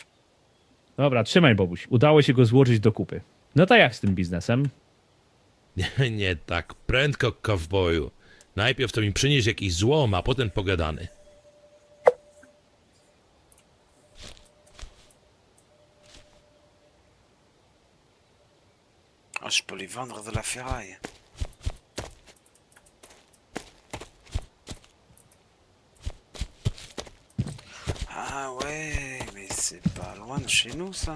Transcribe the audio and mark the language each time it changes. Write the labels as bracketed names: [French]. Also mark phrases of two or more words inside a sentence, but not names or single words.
[Polish] Dobra, trzymaj, Bobuś. Udało się go złożyć do kupy. No to jak z tym biznesem? Nie tak prędko, kowboju. Najpierw to mi przynieś jakiś złom, a potem pogadany. [French] Ah, je peux lui vendre de la ferraille. Ah ouais, mais c'est pas loin de chez nous ça.